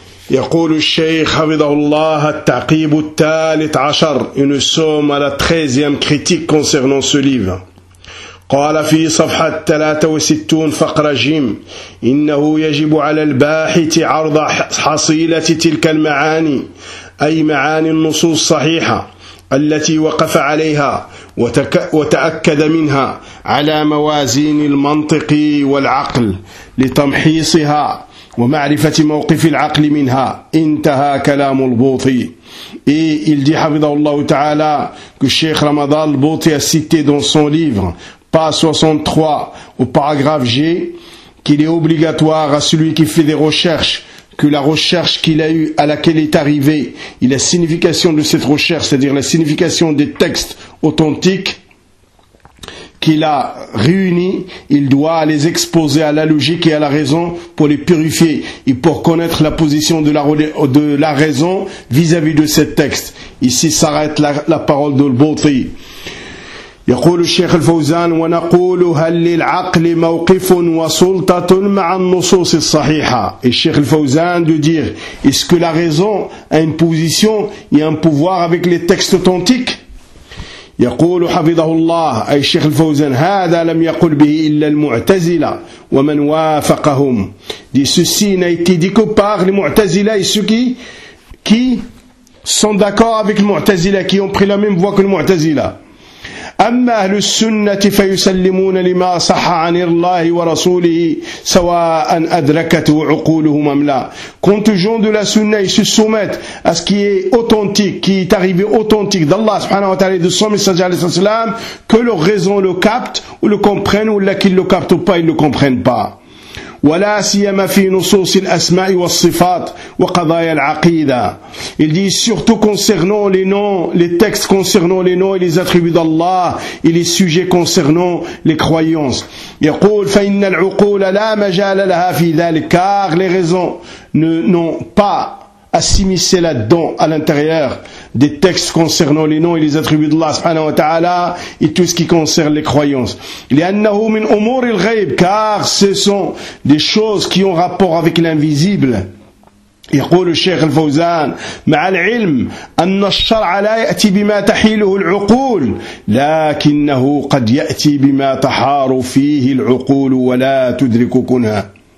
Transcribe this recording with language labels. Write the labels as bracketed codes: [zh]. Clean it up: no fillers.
[ar] يقول الشيخ حفظه الله التعقيب الثالث عشر [fr] une somme à la 13e critique concernant ce livre. [ar] قال في صفحة 63 فقرة جيم إنه يجب على الباحث عرض حصيلة تلك المعاني أي معاني النصوص الصحيحة التي وقف عليها وتأكد منها على موازين المنطق والعقل لتمحيصها ومعرفة موقف العقل منها انتهى كلام البوطي. [fr] Et il dit [ar] حفظه الله تعالى [fr] que الشيخ رمضان البوطي a cité dans son livre Pas 63 au paragraphe G, qu'il est obligatoire à celui qui fait des recherches, que la recherche qu'il a eue, à laquelle est arrivé, et la signification de cette recherche, c'est-à-dire la signification des textes authentiques qu'il a réunis, il doit les exposer à la logique et à la raison pour les purifier et pour connaître la position de la raison vis-à-vis de ces textes. Ici s'arrête la parole de l'Bouthi. [ar] يقول الشيخ الفوزان ونقول هل للعقل موقف وسلطة مع النصوص الصحيحة؟ الشيخ الفوزان [fr] de dire est-ce que la raison a une position et un pouvoir avec les textes authentiques؟ [ar] يقول حفظه الله أي الشيخ الفوزان هذا لم يقل به إلا المعتزلة ومن وافقهم. [fr] Dit ceci n'a été dit que par les معتزلة et ceux qui sont d'accord avec le معتزلة qui ont pris la même voie que le معتزلة. [ar] أما أهل السنة فيسلمون لما صح عن الله ورسوله سواء أدركته عقولهم أم لا. [fr] Quant aux gens de la sunna, ils se soumettent à ce qui est authentique, qui est arrivé authentique d'Allah subhanahu wa ta'ala, de son messager alayhi salam, que leur raison le capte ou le comprenne ou là qu'ils le captent ou pas, ils ne le comprennent pas. [ar] ولا سيما في نصوص الأسماء والصفات وقضايا العقيدة. [fr] Il dit surtout concernant les noms, les textes concernant les noms et les attributs d'Allah et les sujets concernant les croyances. [ar] يقول فإن العقول لا مجال لها في ذلك [fr] car les raisons n'ont pas à s'immiscer là-dedans à l'intérieur des textes concernant les noms et les attributs d'Allah subhanahu wa ta'ala et tout ce qui concerne les croyances. [ar] لأنه من أمور الغيب [fr] car ce sont des choses qui ont rapport avec l'invisible. [ar] يقول الشيخ الفوزان مع العلم أن الشرع لا يأتي بما تحيله العقول لكنه قد يأتي بما تحار فيه العقول ولا تدرك كنها.